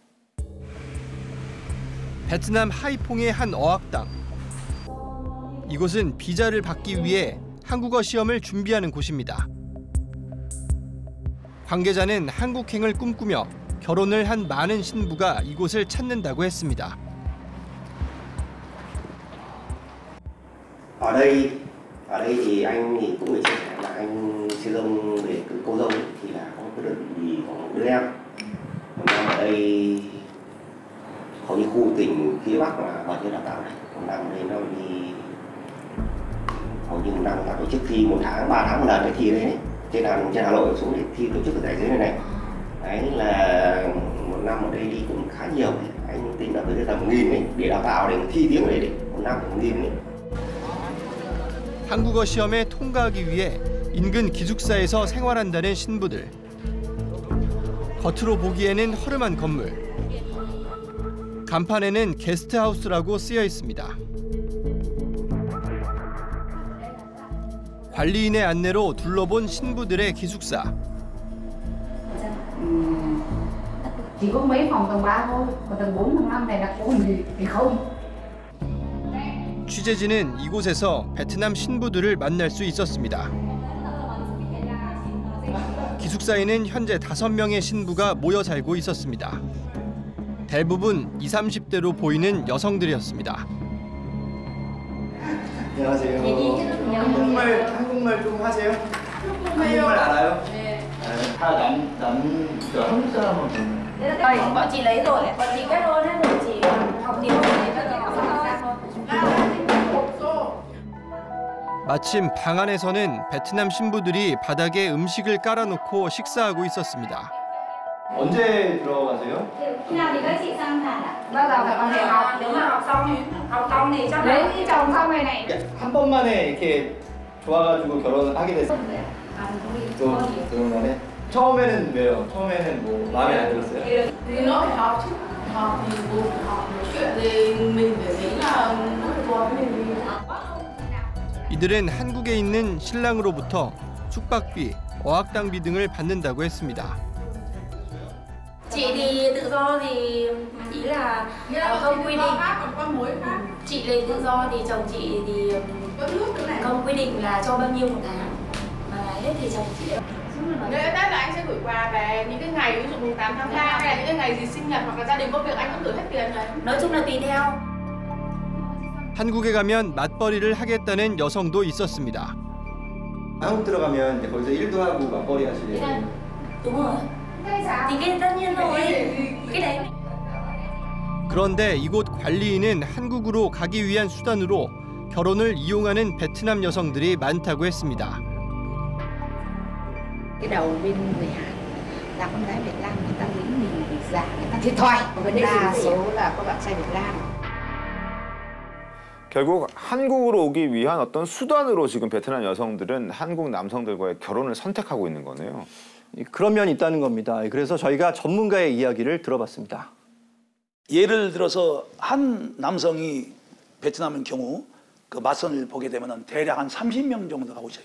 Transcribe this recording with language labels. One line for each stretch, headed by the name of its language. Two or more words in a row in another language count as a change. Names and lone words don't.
Korean: 베트남 하이퐁의 한 어학당. 이곳은 비자를 받기 위해 한국어 시험을 준비하는 곳입니다. 관계자는 한국행을 꿈꾸며 결혼을 한 많은 신부가 이곳을 찾는다고 했습니다.
Vietnamese: Ở đây thì anh thì cũng phải chia sẻ là anh sư dông về cô dâu thì là có cái đợt gì có một đứa em. Còn ở đây hầu như khu tỉnh phía Bắc là vào cái đào tạo này, còn đang đây nó đi hầu như một năm ta tổ chức thi 1 tháng, 3 tháng một lần cái thi đấy. Trên Hà Nội xuống để thi tổ chức ở tại dưới này. Đấy là một năm ở đây đi cũng khá nhiều. Anh tính là với tầm 1.000 ấy để đào tạo để thi tiếng ở đây một năm 1.000 ấy.
Korean: 한국어 시험에 통과하기 위해 인근 기숙사에서 생활한다는 신부들. 겉으로 보기에는 허름한 건물. 간판에는 게스트하우스라고 쓰여 있습니다. 관리인의 안내로 둘러본 신부들의 기숙사.
Vietnamese: Chỉ có mấy phòng tầng 3 thôi, còn tầng 4, tầng 5 này là có gì thì không.
Korean: 취재진은 이곳에서 베트남 신부들을 만날 수 있었습니다. 기숙사에는 현재 5명의 신부가 모여 살고 있었습니다. 대부분 20, 30대로 보이는 여성들이었습니다. 안녕하세요. 한국말 좀 하세요? 한국말 알아요? 네. 다 한국 사람은
Vietnamese: Bọn chị lấy rồi, bọn chị kết hôn hết rồi, chị học điều này tất cả
Korean: 마침 방 안에서는 베트남 신부들이 바닥에 음식을 깔아놓고 식사하고 있었습니다. 언제 들어가세요?
Vietnamese: Khi nào thì các chị sang Hàn ạ? Bao giờ phải còn phải học, nếu mà học xong thì chắc lấy cái chồng xong rồi này.
Korean: 한 번만에 이렇게 좋아가지고 결혼을 하게 됐어요. 또 결혼하네. 처음에는 왜요? 처음에는 뭐 마음에 안 들었어요?
Vietnamese: Thì nó phải học chứ, học thì cũng học một chuyện thì mình phải thấy là nó phù hợp với mình.
Korean: 이들은 한국에 있는 신랑으로부터 숙박비, 어학당비 등을 받는다고 했습니다.
Vietnamese: Chị thì tự do thì ý là không quy định. Chị lấy tự do thì chồng chị thì không quy định là cho bao nhiêu một tháng, mà là hết thì chồng chị. Lễ Tết là anh sẽ gửi quà về những cái ngày ví dụ mùng 8 tháng 3 hay là những cái ngày gì sinh nhật hoặc là gia đình có việc anh cũng gửi hết tiền đấy. Nói chung là tùy theo.
Korean: 한국에 가면 맞벌이를 하겠다는 여성도 있었습니다. 한국 들어가면 이제 거기서 일도 하고 맞벌이 하시려고.
Vietnamese: Đúng rồi. Thì cái tất nhiên thôi. Cái đấy.
Korean: 그런데 이곳 관리인은 한국으로 가기 위한 수단으로 결혼을 이용하는 베트남 여성들이 많다고 했습니다.
Vietnamese: Cái đầu bên người Hàn là con gái Việt Nam người ta lấy mình vì giả người ta thiệt thòi. Đa số là các bạn trai Việt Nam.
Korean: 결국 한국으로 오기 위한 어떤 수단으로 지금 베트남 여성들은 한국 남성들과의 결혼을 선택하고 있는 거네요. 그런 면이 있다는 겁니다. 그래서 저희가 전문가의 이야기를 들어봤습니다. 예를 들어서 한 남성이 베트남의 경우 그 맞선을 보게 되면 대략 한 30명 정도가 오셔요.